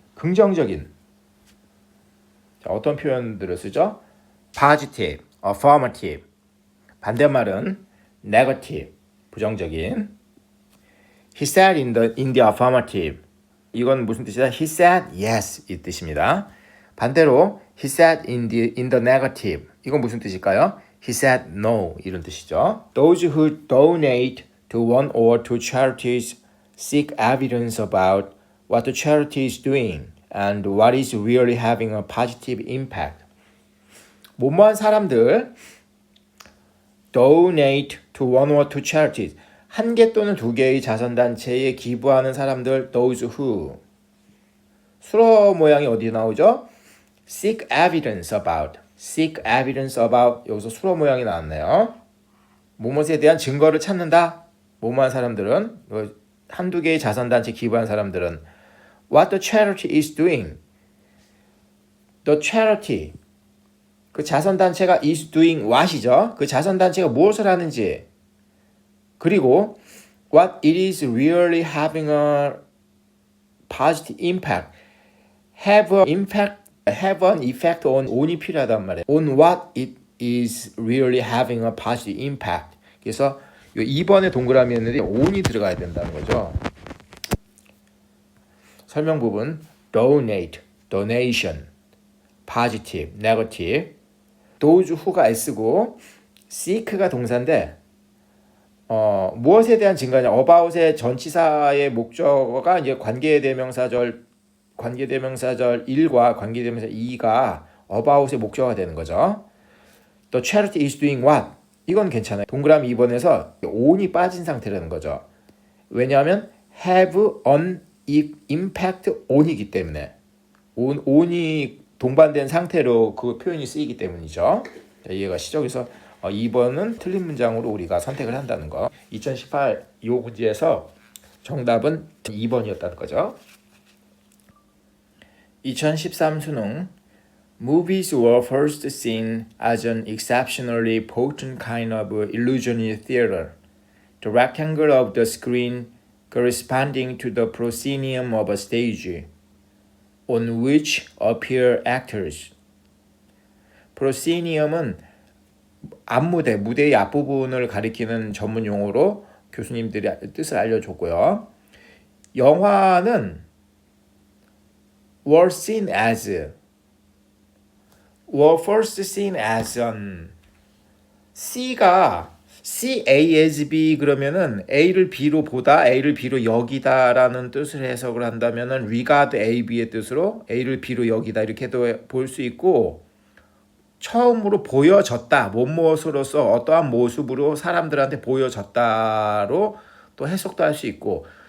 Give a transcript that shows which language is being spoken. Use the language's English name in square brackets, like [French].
[Korean] 긍정적인. 자, 어떤 표현들을 쓰죠? [English] positive, affirmative. [Korean] 반대말은 negative, 부정적인. [English] He said in the affirmative. [Korean] 이건 무슨 뜻이다? [English] He said yes [Korean] 이 뜻입니다. 반대로 [English] he said in the negative. [Korean] 이건 무슨 뜻일까요? [English] He said no [Korean] 이런 뜻이죠. [English] Those who donate to one or two charities seek evidence about what the charity is doing and what is really having a positive impact. [Korean] 뭐뭐한 사람들 [English] donate to one or two charities. [Korean] 한 개 또는 두 개의 자선단체에 기부하는 사람들 those who. 수로 모양이 어디 나오죠? [English] seek evidence about. seek evidence about. [Korean] 여기서 수로 모양이 나왔네요. 뭐뭐에 대한 증거를 찾는다. 뭐뭐한 사람들은 한두 개의 자선단체 기부한 사람들은 what the charity is doing. The charity. 그 자선단체가 is doing what이죠. 그 자선단체가 무엇을 하는지. 그리고 [English] what it is really having a positive impact. have an effect on이 필요하단 말이에요. on what it is really having a positive impact. [Korean] 그래서 2번에 동그라미였는데 on이 들어가야 된다는 거죠. [English] 설명 부분 donate, donation, positive, negative. [Korean] those who가 S고 seek가 동사인데 무엇에 대한 증거냐? about의 전치사의 목적어가 이제 관계대명사절 1과 관계대명사 2가 about의 목적어가 되는 거죠. [English] The charity is doing what? [Korean] 이건 괜찮아요. 동그라미 2번에서 on이 빠진 상태라는 거죠. 왜냐하면 have an impact on이기 때문에 on이 동반된 상태로 그 표현이 쓰이기 때문이죠. 자, 이해가시죠? 그래서 2번은 틀린 문장으로 우리가 선택을 한다는 거. 2018 이 문제에서 정답은 2번이었다는 거죠. [English] 2013 수능 Movies were first seen as an exceptionally potent kind of illusionary theater. The rectangle of the screen corresponding to the proscenium of a stage on which appear actors. [Korean] proscenium은 앞무대, 무대의 앞부분을 가리키는 전문 용어로 교수님들이 뜻을 알려줬고요. 영화는 were seen as were first seen as an C가 C A as B 그러면은 A를 B로 보다, A를 B로 여기다라는 뜻을 해석을 한다면은 regard A, B의 뜻으로 A를 B로 여기다 이렇게도 볼 수 있고 처음으로 보여졌다, 무엇으로서 어떠한 모습으로 사람들한테 보여졌다로 또 해석도 할 수 있고